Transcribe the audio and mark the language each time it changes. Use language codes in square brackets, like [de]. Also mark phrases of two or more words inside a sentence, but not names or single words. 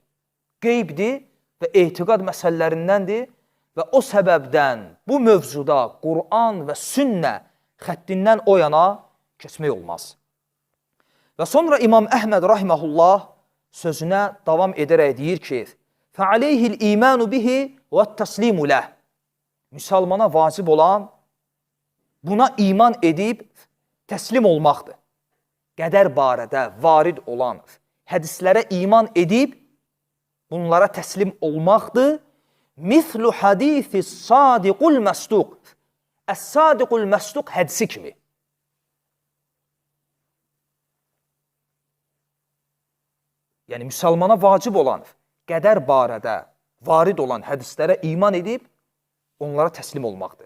[az] Qeybdir və etiqad məsələlərindəndir və o səbəbdən bu mövzuda Qur'an və sünnə xəttindən o yana keçmək olmaz. Və sonra İmam Əhməd rahiməhullah sözünə davam edərək deyir ki, [ar] فَعَلَيْهِ الْإِيمَانُ بِهِ وَالتَّسْلِيمُ لَهِ. [az] Müsəlmana vacib olan buna iman edib təslim olmaqdır. Qədər barədə varid olan hədislərə iman edib bunlara təslim olmaqdır. [ar] مِثْلُ حَدِيثِ الصَّادِقُ الْمَسْدُقِ. الصادق المصدوق [az] hədisi kimi. Yəni, müsəlmana vacib olan, qədər barədə varid olan hədislərə iman edib, onlara təslim olmaqdır.